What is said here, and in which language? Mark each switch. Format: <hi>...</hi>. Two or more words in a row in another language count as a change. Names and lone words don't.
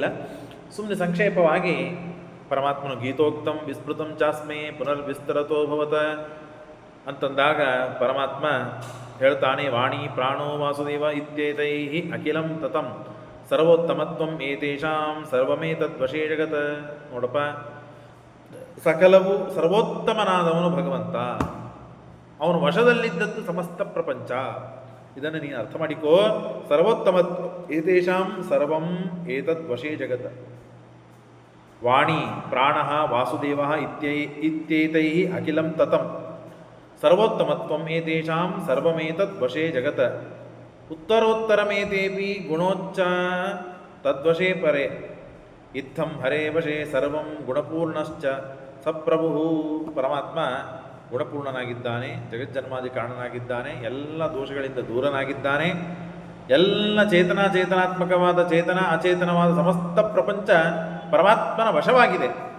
<kn>ಸುಮ್ಮನೆ ಸಂಕ್ಷೇಪವಾಗಿ ಪರಮಾತ್ಮನು</kn> <sa>ಗೀತೋಕ್ತಂ ವಿಸ್ಮೃತಂ ಚಾಸ್ಮೇ ಪುನರ್ವಿಸ್ತರತೋ ಭವತ</sa> <kn>ಅಂತಂದಾಗ ಪರಮಾತ್ಮ ಹೇಳ್ತಾನೆ,</kn> <sa>ವಾಣಿ ಪ್ರಾಣೋ ವಾಸುದೇವ ಇತ್ಯೇತೈ ಅಖಿಲಂ ತತಂ ಸರ್ವೋತ್ತಮತ್ವಂ ಏತೇಷಾಂ ಸರ್ವಮೇತದ್ವಶೇ ಜಗತ್.</sa> <kn>ನೋಡಪ್ಪ, ಸಕಲವು ಸರ್ವೋತ್ತಮನಾದವನು ಭಗವಂತ, ಅವನು ವಶದಲ್ಲಿದ್ದದ್ದು ಸಮಸ್ತ ಪ್ರಪಂಚ. ಇದನ್ನು ನೀನು ಅರ್ಥ ಮಾಡಿಕೋ.</kn> <sa>ಸರ್ವೋತ್ತಮತ್ವ ಏತೇಷಾಂ ಸರ್ವಂ ಏತದ್ವಶೇ ಜಗತ್. ವಾಣಿ ಪ್ರಾಣ ವಾಸುದೇವ ಇತ್ಯೇತೈ ಅಖಿಲಂ ತತಂ ಸರ್ವೋತ್ತಮತ್ವಂ ಏತೇಷಾಂ ಸರ್ವಮೇತದ್ವಶೇ ಜಗತ್. ಉತ್ತರೋತ್ತರಮೇತೇಪಿ ಗುಣೋಚ್ಚ ತದ್ವಶೇ ಪರೆ ಇತ್ತಂ ಹರೇ ವಶೇ ಸರ್ವಂ ಗುಣಪೂರ್ಣಶ್ಚ ಸಪ್ರಭು.</sa> <kn>ಪರಮಾತ್ಮ ಗುಣಪೂರ್ಣನಾಗಿದ್ದಾನೆ, ಜಗಜ್ಜನ್ಮಾದಿ ಕಾರಣನಾಗಿದ್ದಾನೆ, ಎಲ್ಲ ದೋಷಗಳಿಂದ ದೂರನಾಗಿದ್ದಾನೆ. ಎಲ್ಲ ಚೇತನಾತ್ಮಕವಾದ ಚೇತನ ಅಚೇತನವಾದ ಸಮಸ್ತ ಪ್ರಪಂಚ ಪರಮಾತ್ಮನ ವಶವಾಗಿದೆ.</kn>